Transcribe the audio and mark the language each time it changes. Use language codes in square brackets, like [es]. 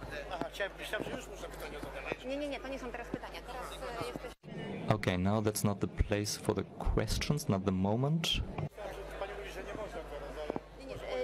[pl] Aha, myślałem, że już można pytania zadawać. Nie, to nie są teraz pytania. Teraz jesteśmy... [en] Okay, now that's not the place for the questions, not the moment. [pl] Pani mówi, że nie można teraz, ale...